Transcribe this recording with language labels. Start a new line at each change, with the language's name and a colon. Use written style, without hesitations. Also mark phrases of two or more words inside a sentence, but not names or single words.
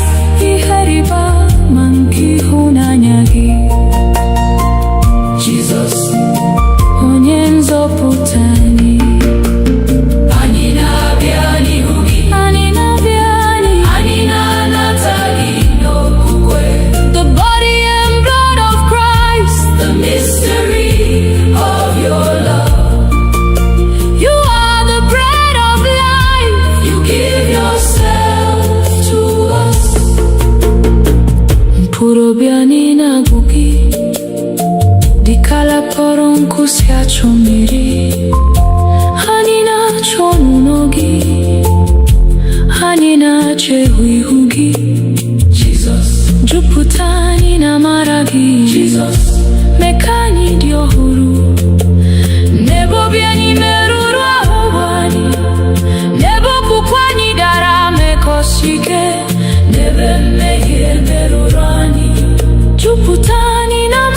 Igbo: ihe rịba ama nke ịhụnanya gị. Jesus, Onye nzọpụta anyị, anyị na-abịa n'ihu gị. anyị na-abịa anyị. Anyị na-anata gị n'okwukwe.
English: The body and blood of Christ. The mystery of your love. You are the bread of life. You give yourself to us.
Igbo: Mkpụrụ obi anyị na-agụ gị, dịka ala kpọrọ nkụ si achọ mmiri. Anyị na-achọ ọnụnọ gị, anyị na-achọ ihu gị. Jesus, Jupụta anyị na amara gị, Jesus, mee ka anyị dị ọhụrụ. N'ebe obi anyị merụrụ ahụ bụ anyị, n'ebe okwukwe anyị dara mekọsi ike, n'ebe mmehie merụrụ anyị. jupụta anyị na